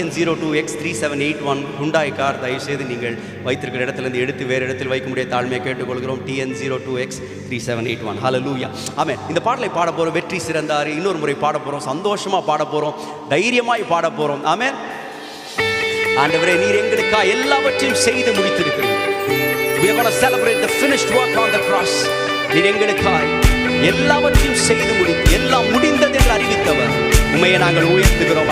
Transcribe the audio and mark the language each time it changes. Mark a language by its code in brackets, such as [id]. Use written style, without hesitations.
[ta] TN02X3781 Hyundai car தயவு செய்து நீங்கள் வைத்திருக்கிற இடத்துலேருந்து எடுத்து வேறு இடத்தில் வைக்க முடிய தாழ்மையை கேட்டுக்கொள்கிறோம். TN02X3781. ஹல்லேலூயா, ஆமென். இந்த பாடலை பாட போகிறோம். வெற்றி சிறந்தாரை இன்னொரு முறை பாட போகிறோம். சந்தோஷமாக பாட போகிறோம், தைரியமாய் பாட போகிறோம். ஆமென். ஆண்டவரே, நீர் எங்களுக்காக எல்லாவற்றையும் செய்து முடித்திருக்கிறீர். [en] We are going to celebrate the finished work on the cross. [ta] நீர் எங்களுக்காக எல்லாவற்றையும் செய்து முடித்து எல்லாம் முடிந்தது என்று அறிவித்தவர் உண்மையை நாங்கள் உயர்த்துகிறோம்.